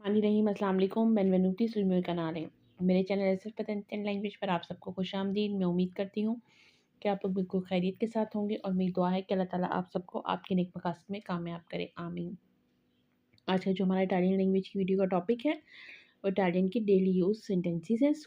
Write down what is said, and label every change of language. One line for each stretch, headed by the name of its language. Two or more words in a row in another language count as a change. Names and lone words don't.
Italian: रहीम
Arabic: السلام عليكم
Italian: benvenuti sul mio canale.
Hindi: मेरे चैनल ऐसे पतंजन लैंग्वेज पर आप सबको खुशामदीद। मैं उम्मीद करती हूँ कि आप लोग बिल्कुल खैरियत के साथ होंगे और मेरी दुआ है कि अल्लाह ताला आप सबको आपके नेक मकासद में कामयाब करे, आमीन। आज का जो हमारा इटालियन लैंग्वेज की वीडियो का टॉपिक है वो इटालियन की
English: daily use sentences
Hindi: है।